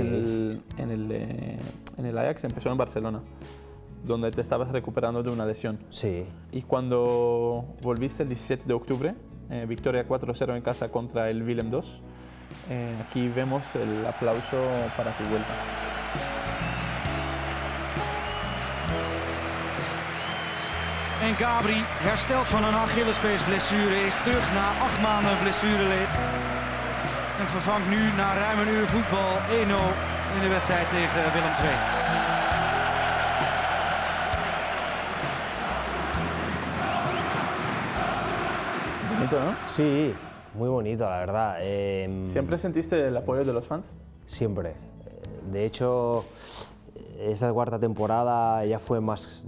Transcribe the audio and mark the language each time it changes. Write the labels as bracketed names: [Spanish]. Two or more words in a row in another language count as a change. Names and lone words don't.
[Spanish] en el Ajax empezó en Barcelona, donde te estabas recuperando de una lesión. Sí. Y cuando volviste el 17 de octubre, victoria 4-0 en casa contra el Willem II, aquí vemos el aplauso para tu vuelta. [Dutch] En Gabri herstelt van een Achillespeesblessure, is terug na 8 maanden blessureleed. En vervangt nu na ruim een uur voetbal 1-0 in de wedstrijd tegen Willem II. [Spanish] Bonito, ¿no? Sí, muy bonito, la verdad. ¿Siempre sentiste el apoyo de los fans? Siempre. De hecho, esta cuarta temporada ya fue más...